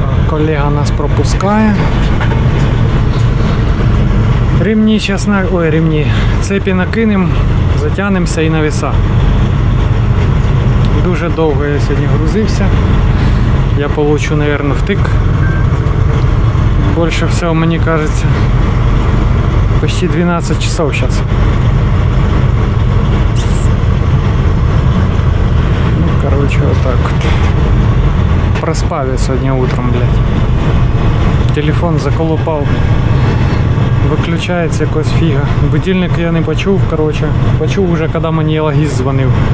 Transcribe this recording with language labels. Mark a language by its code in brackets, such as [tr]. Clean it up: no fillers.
[uk] Колега нас пропускає. Ремні зараз цепі накинемо, затягнемося і на веса. Дуже довго я сьогодні грузився. [ru] Я получу, наверное, втык. Больше всего, мне кажется, почти 12 часов сейчас. Ну, короче, вот так вот. Проспал я сегодня утром, блядь. Телефон заколупал. [uk] Виключається якось фіга. Будильник я не почув, короче. Почув уже, коли мені логіст дзвонив.